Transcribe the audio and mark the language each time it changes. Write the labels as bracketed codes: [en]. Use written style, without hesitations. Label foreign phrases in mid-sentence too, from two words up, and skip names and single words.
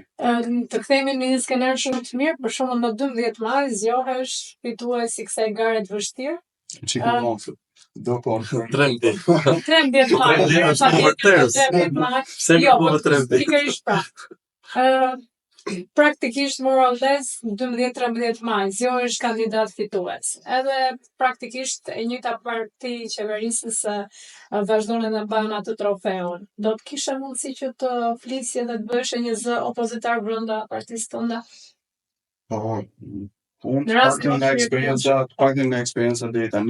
[sq] Të kthehemi në një skenar shumë të mirë, për shembull në 12 maj zgjohesh fituesi I kësaj gare të vështirë. Do po 13 maj. Pikërisht pra. Praktikisht [en] more or less [sq] 12-13 maj zgjohesh kandidat fitues. Edhe praktikisht e njëjta parti qeverisës vazhdon edhe mban atë trofeun. Do të kishe mundësi që të flisje dhe të bëhesh një zë opozitar brenda partisë tënde? Unë paktën nga eksperienca deri tani.